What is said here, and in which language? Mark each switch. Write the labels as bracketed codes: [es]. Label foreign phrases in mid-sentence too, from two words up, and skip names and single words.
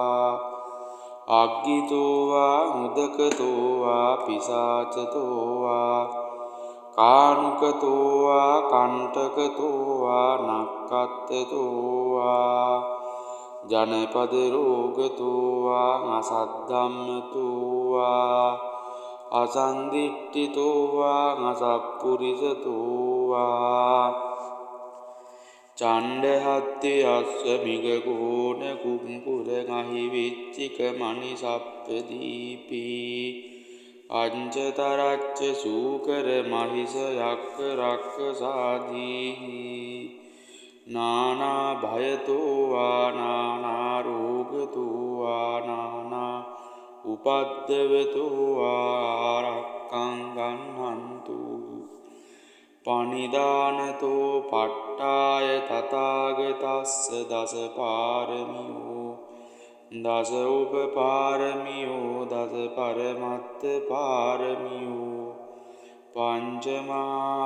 [pi] अज्ञितो वा मुदकतो वा पिशाचतो वा कानुकतो वा कण्टकतो वा नक्कත්තतो वा जनपद रोगतो वा असद्धम्मतो वा असन्दिट्ठितो वा असत्पुरुषतो वा චණ්ඩහත්ති අස්වමිගකෝන කුම්පුරගහි විච්චික මනිසප්පදීපී අංචතරච්ච සූකර මහිස යක්ක රක්ක සාදීහි නානා භයතෝවා නානාරෝගතෝවා නානා උපද්දවතෝවා ආරක්කං ගන්නන්තු පනිදානතෝ පට්ටාය තථාගතස්ස දස පාරමියෝ දස උපපාරමියෝ දස පරමත්ත පාරමියෝ පංචමා